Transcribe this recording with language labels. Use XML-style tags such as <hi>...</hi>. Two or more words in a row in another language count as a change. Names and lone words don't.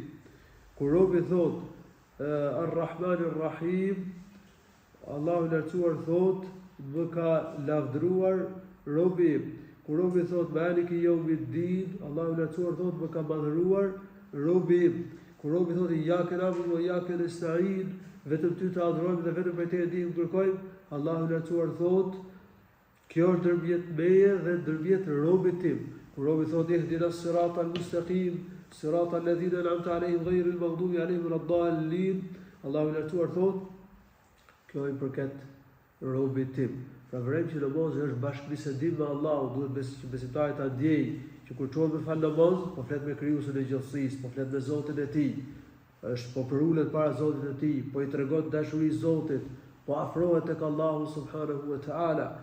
<sq>Kur robi thot</sq> <ar>الرحمن الرحيم,</ar> <sq>Allahu lartësuar thot më ka lavdëruar robi im. Kur robi thot</sq> <ar>مالك يوم الدين,</ar> <sq>Allahu lartësuar thot më ka madhëruar robi im. Kur robi thot</sq> <ar>إياك نعبد وإياك نستعين,</ar> <sq>vetëm ty të adhurojmë dhe vetëm prej teje ndihmë kërkojmë, Allahu lartësuar thot kjo është ndërmjet meje dhe ndërmjet robit tim. Kur robi thot</sq> <ar>اهدنا الصراط المستقيم صراط الذين أنعمت عليهم غير المغضوب عليهم ولا الضالين,</ar> <sq>Allahu lartësuar thot Kjo i përket robit tim. Pra vërejmë që namazi është bashkëbisedim me Allahu, duhet që besimtari ta ndjej që kur çohet me fal namaz, po flet me krijuesin e gjithësisë, po flet me Zotin e tij, po përulet para Zotit e tij, po i tregon dashurisë Zotit, po afrohet tek Allahu</sq> <ar>سبحانه وتعالى.</ar>